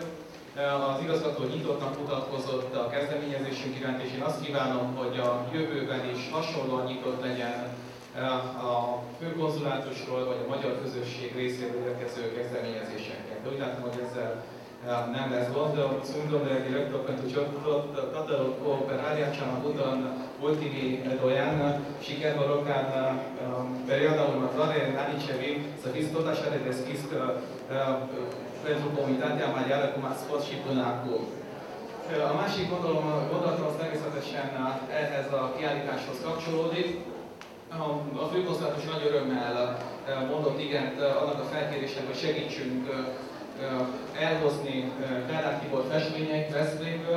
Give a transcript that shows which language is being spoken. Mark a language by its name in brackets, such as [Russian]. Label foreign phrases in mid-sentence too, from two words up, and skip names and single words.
[Hungarian] Az igazgató nyitottnak mutatkozott a kezdeményezésünk iránt, és én azt kívánom, hogy a jövőben is hasonlóan nyitott legyen a főkonzulátusról vagy a magyar közösség részéről érkező kezdeményezésekkel. De úgy látom, hogy ezzel nem lesz gond. [Romanian] Sundoner director pentru toată cooperarea cea mai bună în ultimii 2 ani și chiar vă rog ca în perioada următoare, în anii ce vin, să fiți tot așa de deschis pentru comunitatea maghiară, cum ați fost și până acum. [Hungarian] A másik gondolatom az természetesen ehhez a kiállításhoz kapcsolódik. A főkonzulátus nagy örömmel mondott igent annak a felkérésnek, hogy segítsünk elhozni Kádár Tibor festményeit Veszprémből.